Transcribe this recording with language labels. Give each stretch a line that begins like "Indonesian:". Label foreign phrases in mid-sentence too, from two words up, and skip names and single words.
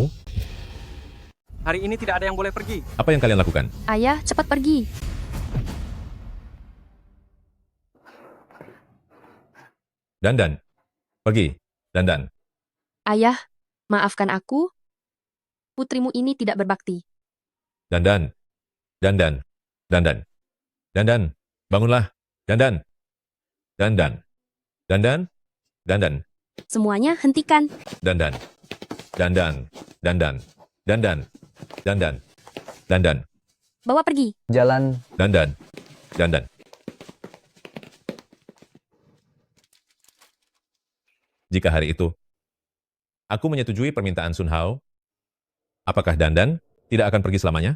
Indonesian: Hari ini tidak ada yang boleh pergi. Apa yang kalian lakukan? Ayah, cepat pergi. Dandan. Pergi. Dandan. Ayah, maafkan aku. Putrimu ini tidak berbakti. Dandan. Dandan. Dandan. Dandan. Bangunlah. Dandan. Dandan. Dandan. Dandan. Semuanya hentikan. Dandan. Dandan. Dandan. Dandan. Dandan. Dandan. Bawa pergi. Jalan. Dandan. Dandan. Jika hari itu, aku menyetujui permintaan Sun Hao, apakah Dandan tidak akan pergi selamanya?